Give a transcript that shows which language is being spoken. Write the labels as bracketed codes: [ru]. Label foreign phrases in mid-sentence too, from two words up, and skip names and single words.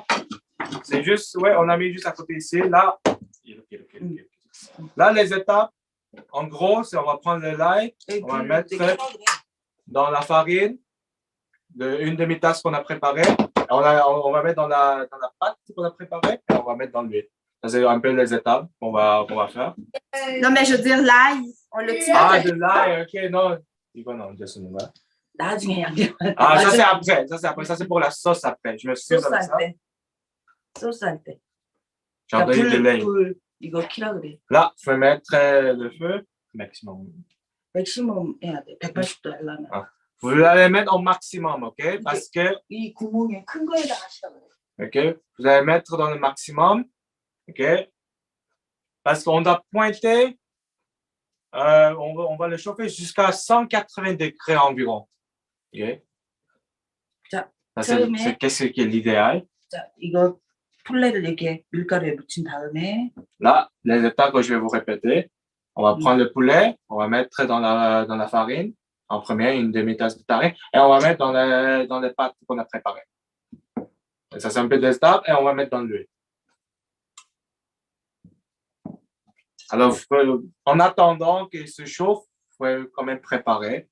[fr] C'est juste, ouais, on a mis juste à côté ici. Là, là les étapes, en gros, c'est on va prendre le lait, on va mettre dans la farine, une demi-tasse qu'on a préparée. On va mettre dans la pâte qu'on a préparée et on va mettre dans l'huile. Ça, c'est un peu les étapes qu'on va faire. Non, mais je veux dire l'ail. On l'a-tu mis à Ah, quelque de l'ail, ok, non. Non, [ko] 나중에 양념. [fr] ah, ça c'est après. Ça c'est après. Ça c'est pour la sauce après. Je me suis [ko] 소스 [fr] avec ça. [ko] 할 때. 소스 할 때. [fr] J'ai entendu de l'ail. [ko] 불 이거 키라 그래. [fr] Là, il faut mettre le feu maximum. [ko] 맥시멈 해야 돼. 180도 하려면. Ah. [fr] Vous allez mettre au maximum, ok? Parce que, [ko] 이 구멍에 큰 거에다 하시라 그래. [fr] ok? Vous allez mettre dans le maximum, ok? Parce qu'on doit pointer, on va le chauffer jusqu'à 180 degrés environ. Ok? [ko] 자, [fr] Ça, [ko] 처음에 [fr] c'est qu'est-ce qui est l'idéal? [ko] 자, 이거 풀레를 이렇게 밀가루에 묻힌 다음에 [fr] Là, les étapes que je vais vous répéter, on va prendre le poulet, on va mettre dans la farine, en premier, une demi-tasse de farine, et on va mettre dans les pâtes qu'on a préparées. Et ça, c'est un peu des étapes, et on va mettre dans l'huile. Alors, en attendant qu'il se chauffe, il faut quand même préparer.